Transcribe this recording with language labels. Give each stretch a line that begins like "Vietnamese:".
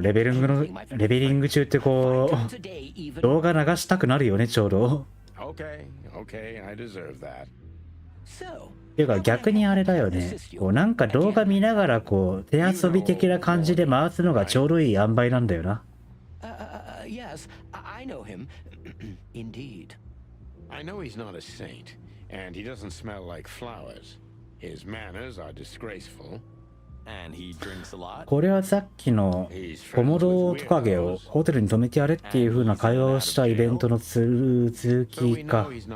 Japanese: レベリング中ってこう、動画流したくなるよね、ちょうど。
English: Okay, I deserve that.
Japanese: っていうか逆にあれだよね。こうなんか動画見ながらこう手遊び的な感じで回すのがちょうどいい塩梅なんだよな。
English: Yes, I know him. Indeed. I know he's not a saint, and he doesn't smell like flowers. His manners are disgraceful. And he drinks a lot.
Japanese: これはさっきのコモドトカゲをホテルに泊めてやれっていう風な会話をしたイベントの続きか。